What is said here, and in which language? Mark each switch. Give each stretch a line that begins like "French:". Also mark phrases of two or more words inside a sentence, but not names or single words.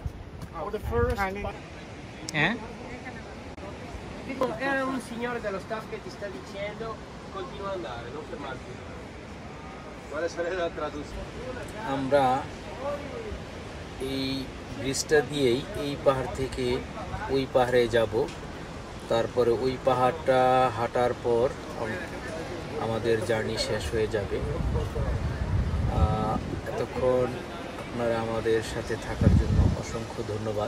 English: Or the first.
Italian: Era un signore dello staff che ti sta dicendo continua ad andare, non fermarti. Quale sarebbe la traduzione?
Bangla: আমরা এই ব্রিজটা দিয়েই এই পাহাড় থেকে ওই পাহাড়ে যাব, তারপরে ওই পাহাড়টা হাঁটার পর আমাদের জার্নি শেষ হয়ে যাবে। এতক্ষণ আপনারা আমাদের সাথে থাকার জন্য অসংখ্য ধন্যবাদ।